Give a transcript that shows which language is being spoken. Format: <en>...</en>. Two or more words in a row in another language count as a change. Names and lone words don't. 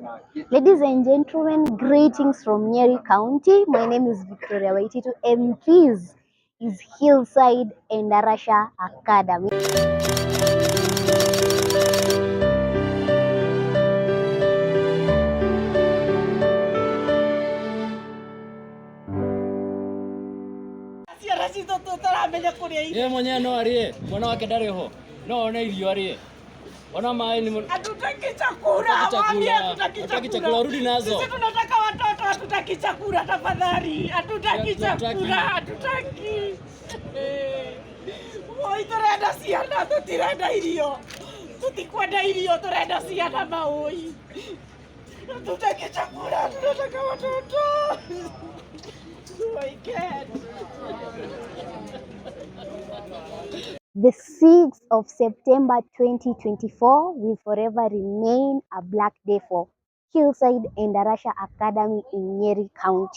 <en>Ladies and gentlemen, greetings from Nyeri County. My name is Victoria Waititu and this is Hillside Endarasha Academy.</en> <ki>Yeye mwenyewe no arie, mwana wake ndari ho. No ona irio arie. Ona mai ni</ki> <sw>hatutaki chakula. Hatutaki chakula, rudi nazo. Sisi tunataka watoto, hatutaki chakula tafadhali. Hatutaki chakula, hatutaki.</sw> <ki>Oi turenda ciana, tutirenda irio. Tutikwenda irio, turenda ciana maoi.</ki> <sw>Hatutaki chakula, tunataka watoto.</sw> <en>I can't. The 6th of September 2024 will forever remain a black day for Hillside Endarasha Academy in Nyeri County.</en>